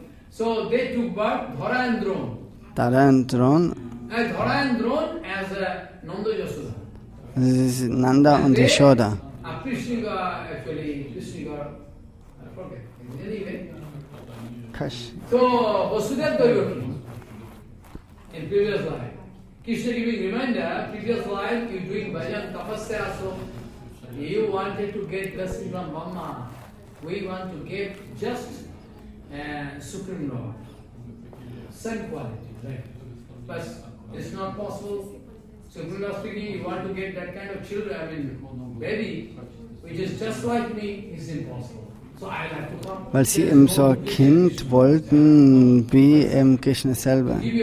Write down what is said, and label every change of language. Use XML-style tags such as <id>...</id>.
<en>So they took birth, Dhara and Drone. Dhara and Drone. Dhara and Drone as Nanda Yashoda.</en> <de>Das ist Nanda und Yashoda.</de> <en>Krishna actually, I forget. Anyway. So, Vasudev Devaki in previous life. Krishna giving reminder, previous life you doing bhajan tapasya, so you wanted to get blessing from Brahma. We want to get just Supreme Lord. Same quality, right? But it's not possible. Supreme Lord speaking, you want to get that kind of children, baby, which is just like me, is impossible. So I have to come.</en> <de>Weil sie eben so ein Kind wollten, wie Krishna selber.</de>